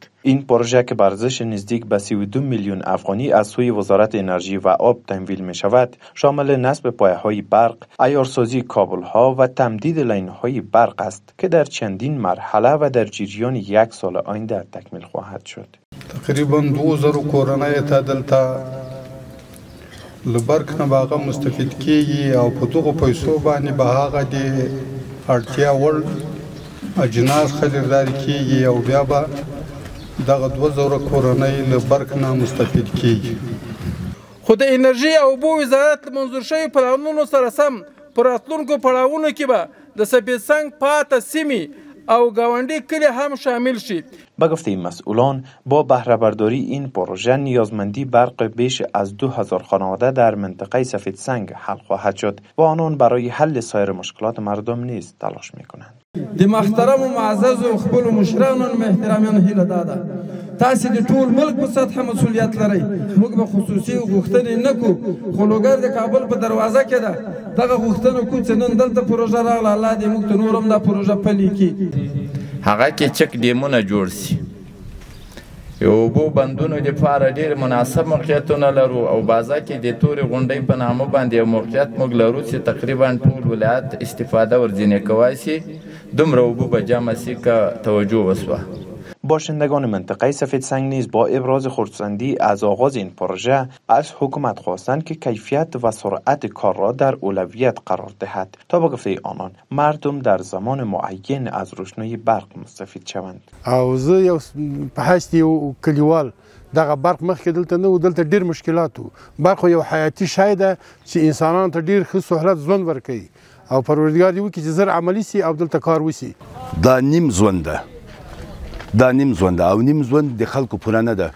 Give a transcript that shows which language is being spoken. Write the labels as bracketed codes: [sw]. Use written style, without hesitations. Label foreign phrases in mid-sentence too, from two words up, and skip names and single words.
[fa] این پروژه که به ارزش نزدیک به 32 میلیون افغانی از سوی وزارت انرژی و آب تمویل می شود، شامل نصب پایه‌های برق، عیارسازی کابل‌ها و تمدید لاین‌های برق است که در چندین مرحله و در جریان یک سال آینده تکمیل خواهد شد. [ps] تقریبا 2000 کورنۍ ته دلته له برق نه به هغه مستفید کیږي او په دغو پیسو باندې به هغه د اړتیا وړ اجناس خریداري کیږي او بیا به دغه 2000 کورنۍ له برق نه مستفید کیږي. خو د انرژي او اوبو وزارت منظور شوي پلانونو سره سم په راتلونکو پړاوونو کې به د سفید سنگ پاتې سیمې او گاونډی کلی هم شامل شید. [fa] به گفته مسئولان با بهره برداری این پروژه نیازمندی برق بیش از 2000 خانواده در منطقه سفید سنگ حل خواهد شد و آنان برای حل سایر مشکلات مردم نیز تلاش میکنند. [ps] د محترم و معزز و خپل مشرانو محترمانه هیله داده تاسو د ټول ملک په سطح مسؤلیت لرئ. موږ به خصوصي غوښتنې نه کوو، خو لوګر د کابل په دروازه کې ده. دغه غوښتنه کوو چې نن دلته پروژه راغله، الله دې موږ ته نور هم دا پروژه پلي کړي. هغه کې چک ډیمونه جوړ سي، یو اوبو بندونو لپاره ډېر مناسب موقعیتونه لرو او بازار کې د تورې غونډۍ په نامه باندې یو موقعیت موږ لرو چې تقریبا ټول ولایت استفاده ورځینې کوای شي. دومره اوبو به جمع سي که توجه وسوه. [fa] باشندگان منطقه سفید سنگ نیز با ابراز خرسندی از آغاز این پروژه از حکومت خواستند که کیفیت و سرعت کار را در اولویت قرار دهد تا به گفته آنان مردم در زمان معین از روشنایی برق مستفید شوند. [ps] او زه یو په حیث یو کلیوال دغه برق مخکې دلته نه و، دلته ډېر مشکلات و. برق یو حیاتي شی ده چې انسانانو ته ډېر ښه سهولت ژوند ورکوي او پروردګار دې وکړي چې زر عملي سي او دلته کار وسي. دا نیم ژوند ده، دا نیم ژوند او نیم ژوند د خلکو پوره نه ده.